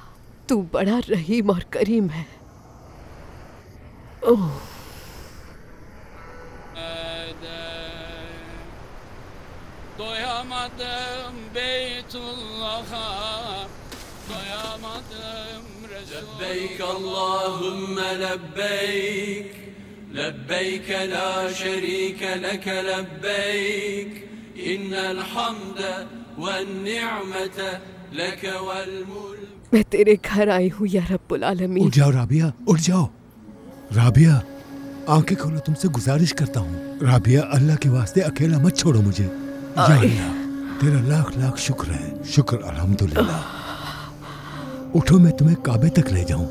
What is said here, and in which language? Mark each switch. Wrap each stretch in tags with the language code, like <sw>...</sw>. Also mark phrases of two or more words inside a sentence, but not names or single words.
<hi>तू बड़ा रहीम और करीम है। ओह,</hi> <tr>doyamadım Beytullah'a, doyamadım</tr> <ar>لبيك اللهم لبيك لبيك لا شريك لك لبيك إن الحمد والنعمة لك والملك।</ar> <hi>मैं तेरे घर आई हूँ</hi> <ar>يا رب العالمين.</ar> <hi>उठ जाओ राबिया, उठ जाओ। राबिया आंखें खोलो, तुमसे गुजारिश करता हूँ। राबिया अल्लाह के वास्ते अकेला मत छोड़ो मुझे।</hi> <ar>يا الله,</ar> <hi>तेरा लाख लाख शुक्र है। शुक्र अल्हम्दुलिल्लाह। उठो, मैं तुम्हें काबे तक ले जाऊं।</hi>